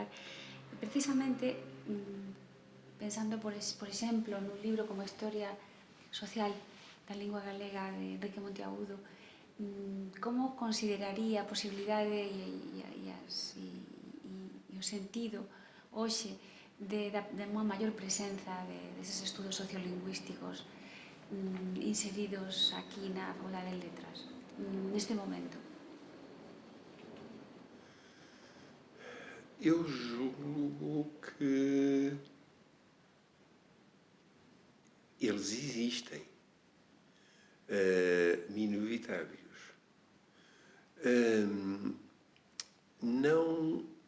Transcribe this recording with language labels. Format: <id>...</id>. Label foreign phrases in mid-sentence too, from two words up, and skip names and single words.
<gl>Precisamente, pensando, por exemplo, nun libro como Historia Social da Lingua Galega de Enrique Monteagudo, como consideraría a posibilidade e o sentido hoxe de unha maior presenza deses estudos sociolingüísticos inseridos aquí na Facultade de Letras, neste momento?</gl> <pt>Eu julgo que eles existem, minoritários. Não.</pt>